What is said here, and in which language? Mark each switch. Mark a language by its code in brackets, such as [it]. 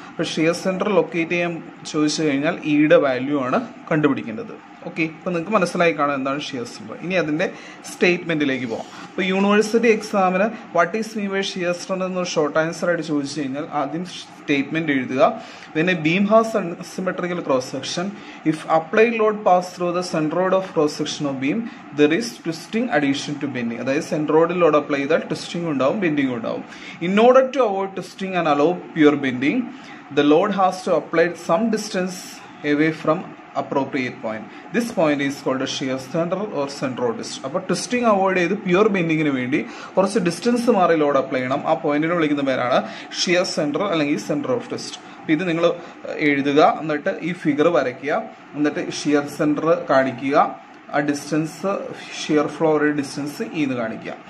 [ml] അപ്പോൾ shear centre locate ചെയ്യാൻ ചോദിച്ചു കഴിഞ്ഞാൽ ഇയുടെ വാല്യൂ ആണ് കണ്ടുപിടിക്കേണ്ടത്. ഓക്കെ, ഇപ്പം നിങ്ങൾക്ക് മനസ്സിലായി കാണാം എന്താണ് ഷിയർ സെന്റർ. ഇനി അതിൻ്റെ സ്റ്റേറ്റ്മെന്റിലേക്ക് പോകാം. ഇപ്പോൾ യൂണിവേഴ്സിറ്റി എക്സാമിന് [en] what is mean by shear centre [ml] എന്നൊരു ഷോർട്ട് ആൻസർ ആയിട്ട് ചോദിച്ചു കഴിഞ്ഞാൽ ആദ്യം സ്റ്റേറ്റ്മെന്റ് എഴുതുക. [en] When a beam has asymmetrical cross section, if applied load pass through the centroid of cross section of beam, there is twisting addition to bending. [ml] അതായത് സെൻട്രോയിഡിൽ load apply ചെയ്താൽ twisting ഉണ്ടാവും, bending ഉണ്ടാവും. [en] In order to avoid twisting and allow pure bending, the load has to apply some distance away from appropriate point. This point is called a shear center or centroid. [ml] അപ്പോൾ twisting avoid ചെയ്ത് pure ബെൻഡിങ്ങിന് വേണ്ടി കുറച്ച് distance മാറി load apply ചെയ്യണം. ആ പോയിന്റിനെ വിളിക്കുന്ന പേരാണ് ഷിയർ സെന്റർ അല്ലെങ്കിൽ സെന്റർ ഓഫ് ട്വിസ്റ്റ്. അപ്പോൾ ഇത് നിങ്ങൾ എഴുതുക, എന്നിട്ട് ഈ ഫിഗർ വരയ്ക്കുക, എന്നിട്ട് ഷിയർ സെന്റർ കാണിക്കുക, ആ ഡിസ്റ്റൻസ് ഷിയർ ഫ്ലോയുടെ ഡിസ്റ്റൻസ് ഇന്ന് കാണിക്കുക.